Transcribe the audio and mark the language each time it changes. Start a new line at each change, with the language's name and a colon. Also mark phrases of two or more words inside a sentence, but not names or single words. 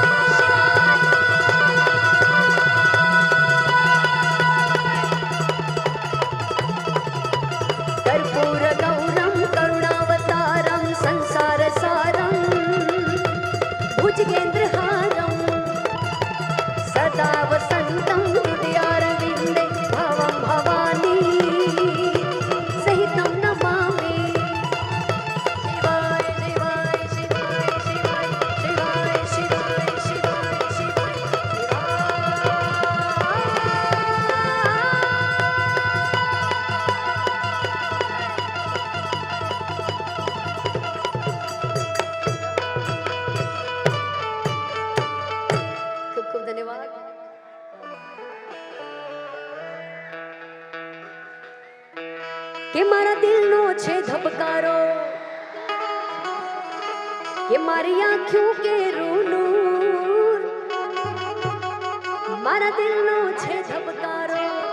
Sanskrit: कर्पूर गौरम करुणावतारम संसार सारम भुजगेंद्रहारम सदा वसंतम हृदयारविंदे भवं भवानी सहितं नमामि. शिवाय शिवाय शिवाय शिवाय शिवाय शिवाय शिवाय शिवाय
Gujarati: ખૂબ ખૂબ ધન્યવાદ. કે મારા દિલનો છે ધબકારો, કે મારી આંખો કે રૂનૂર, મારા દિલનો છે ધબકારો,